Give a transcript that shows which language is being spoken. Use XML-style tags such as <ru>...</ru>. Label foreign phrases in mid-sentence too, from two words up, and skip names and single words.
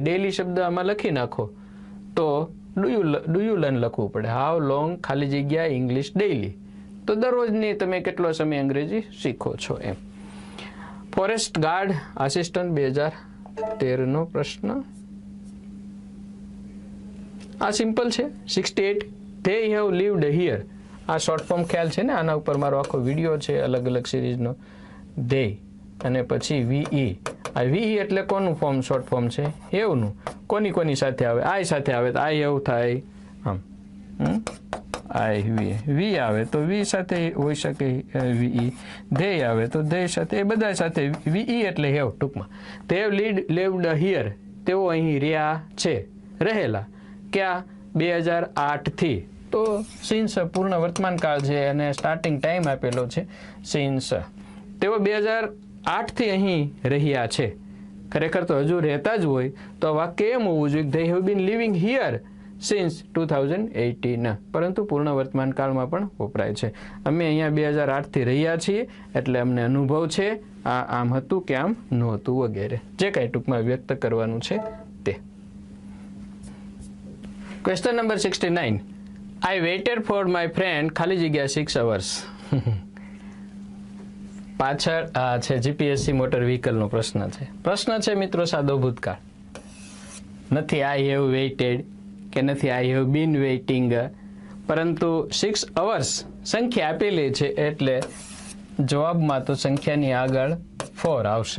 <gu>ડેઇલી શબ્દ આમાં લખી નાખો તો</gu> <en>do you learn</en> <gu>લખવું પડે.</gu> <en>how long</en> <gu>ખાલી જગ્યા</gu> <en>English daily.</en> <gu>તો દરરોજની તમે કેટલો સમય અંગ્રેજી શીખો છો, એમ.</gu> <en>forest guard assistant</en> <gu>2013નો પ્રશ્ન. આ સિમ્પલ છે.</gu> <en>68 they have lived here.</en> <gu>આ</gu> <en>short form</en> <gu>ખ્યાલ છે ને, આના ઉપર મારો આખો વિડીયો છે અલગ અલગ સિરીઝનો. they અને પછી વી. આ વી એટલે કોનું ફોર્મ?</gu> <en>short form</en> <gu>છે હેવનું. કોની સાથે આવે? આઈ સાથે આવે તો</gu> <en>I have</en> <gu>થાય. આમ</gu> <en>I've</en> <gu>આવે તો વી સાથે હોઈ શકે વી. ધે આવે તો ધે સાથે, એ બધા સાથે વી એટલે હેવ.</gu> <en>ટૂંકમાં they have lived here,</en> <gu>તેઓ અહીં રહ્યા છે, રહેલા. ક્યાં? 2008થી. તો સિન્સ પૂર્ણ વર્તમાન કાળ છે અને</gu> <en>starting time</en> <gu>આપેલો છે સિન્સ. તેઓ 2008થી અહીં રહ્યા છે. ખરેખર તો હજુ રહેતા જ હોય તો વાક્ય એમ હોવું જોઈએ,</gu> <en>they have been living here since 2018.</en> <gu>પરંતુ પૂર્ણ વર્તમાન કાળમાં પણ વપરાય છે. અમે અહીંયા 2008થી રહ્યા છીએ એટલે અમને અનુભવ છે, આ આમ હતું કે આમ નહોતું વગેરે, જે કાંઈ ટૂંકમાં વ્યક્ત કરવાનું છે તે.</gu> <en>question number</en> <gu>69.</gu> <en>I waited for my friend</en> <gu>ખાલી જગ્યા</gu> <en>6 hours.</en> <gu>પાછળ આ છે જીપીએસસી</gu> <en>motor vehicleનો</en> <gu>પ્રશ્ન છે. પ્રશ્ન છે મિત્રો સાદો ભૂતકાળ. નથી</gu> <en>I have waited</en> <gu>કે નથી</gu> <en>I have been waiting,</en> <gu>પરંતુ 6 hours સંખ્યા આપેલી છે એટલે જવાબમાં તો સંખ્યાની આગળ ફોર આવશે.</gu>